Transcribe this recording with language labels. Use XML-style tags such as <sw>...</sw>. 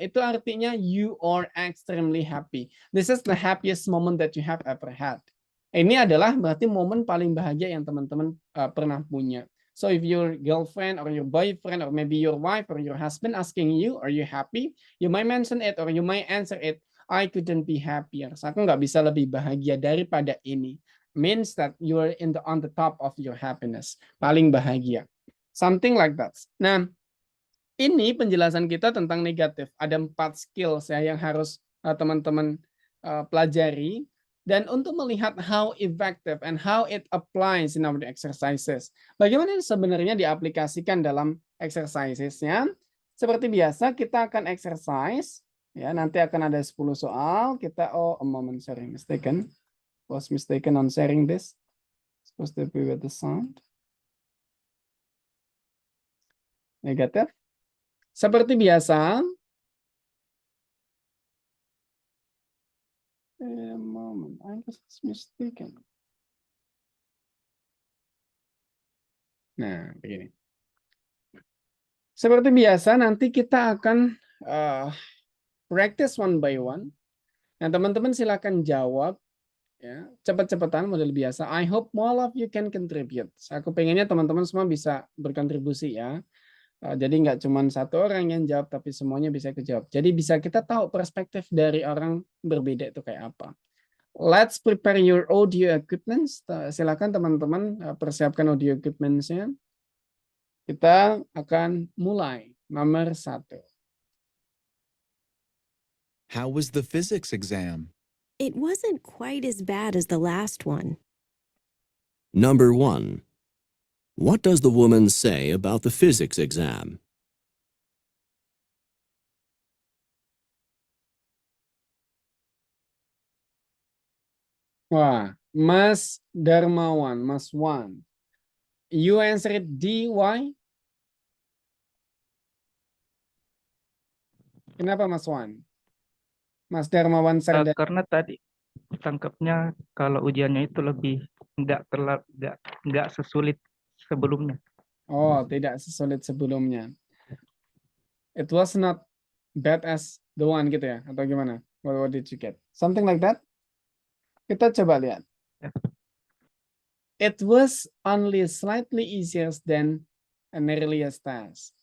<id>Itu artinya</id> <en>you are extremely happy. This is the happiest moment that you have ever had.</en> <id>Ini adalah berarti momen paling bahagia yang teman-teman pernah punya.</id> <en>So if your girlfriend or your boyfriend or maybe your wife or your husband asking you, are you happy? You might mention it or you might answer it, I couldn't be happier. So,</en> <id>aku nggak bisa lebih bahagia daripada ini.</id> <en>Means that you are on the top of your happiness.</en> <id>Paling bahagia.</id> <en>Something like that.</en> <id>Nah, ini penjelasan kita tentang negatif. Ada 4 skills ya yang harus teman-teman pelajari. Dan untuk melihat</id> <en>how effective and how it applies in our exercises.</en> <id>Bagaimana sebenarnya diaplikasikan dalam exercisesnya. Seperti biasa kita akan exercise. Ya, nanti akan ada 10 soal. Kita,</id> <en>a moment, sorry, mistaken. Was mistaken on sharing this. Supposed to be with the sound. Negatif.</en> <id>Seperti biasa,</id> <en>moment, I was mistaken.</en> <id>Nah, begini. Seperti biasa, nanti kita akan</id> <en>Practice one by one.</en> <id>Nah, teman-teman silakan jawab ya, cepat-cepatan model biasa.</id> <en>I hope all of you can contribute.</en> <id>Aku pengennya teman-teman semua bisa berkontribusi ya. Jadi nggak cuma satu orang yang jawab, tapi semuanya bisa kejawab. Jadi bisa kita tahu perspektif dari orang berbeda itu kayak apa.</id> <en>Let's prepare your audio equipment.</en> <id>Silakan teman-teman persiapkan audio equipment-nya. Kita akan mulai. Nomor 1.</id> <en>How was the physics exam? It wasn't quite as bad as the last one. Number 1. What does the woman say about the physics exam?</en> <id>Wah, Mas Darmawan, Mas Wan.</id> <en>You answered D, why?</en> <id>Kenapa Mas Wan? Mas Darmawan Sardar. Karena tadi tangkapnya kalau ujiannya itu lebih nggak sesulit sebelumnya. Oh, tidak sesulit sebelumnya.</id> <en>It was not bad as the one</en> <id>gitu ya? Atau gimana?</id> <en>What did you get? Something like that?</en> <id>Kita coba lihat. Ya.</id> <en>It was only slightly easier than an earlier test.</en>